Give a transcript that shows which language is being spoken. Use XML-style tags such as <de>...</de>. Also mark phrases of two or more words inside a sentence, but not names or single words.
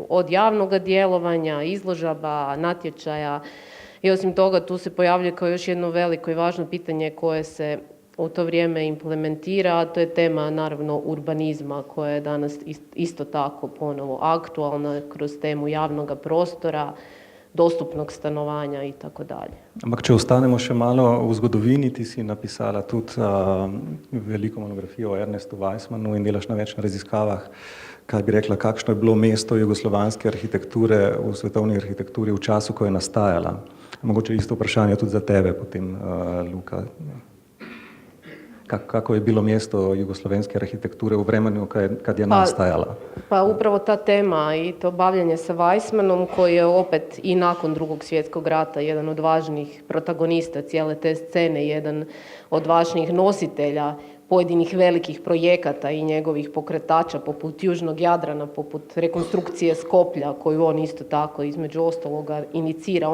<hr>Od javnog djelovanja, izložaba, natječaja i osim toga tu se pojavljuje kao još jedno veliko i važno pitanje koje se u to vrijeme implementira, a to je tema naravno urbanizma koja je danas isto tako ponovo aktualna kroz temu javnog prostora, dostupnog stanovanja i tako dalje.</hr> <sl>Ampak če ostanemo še malo v zgodovini, ti si napisala tudi veliko monografijo o Ernestu Weissmannu in delaš na več raziskavah, kaj bi rekla, kakšno je bilo mesto jugoslovanske arhitekture v svetovni arhitekturi v času, ko je nastajala. Mogoče isto vprašanje tudi za tebe potem, Luka.</sl> <hr>Kako je bilo mjesto jugoslovenske arhitekture u vremenu kad je nastajala? Pa upravo ta tema i to bavljanje sa Weissmannom koji je opet i nakon Drugog svjetskog rata jedan od važnijih protagonista cijele te scene, jedan od važnijih nositelja pojedinih velikih projekata i njegovih pokretača poput Južnog Jadrana, poput rekonstrukcije Skoplja koju on isto tako između ostaloga inicira.</hr>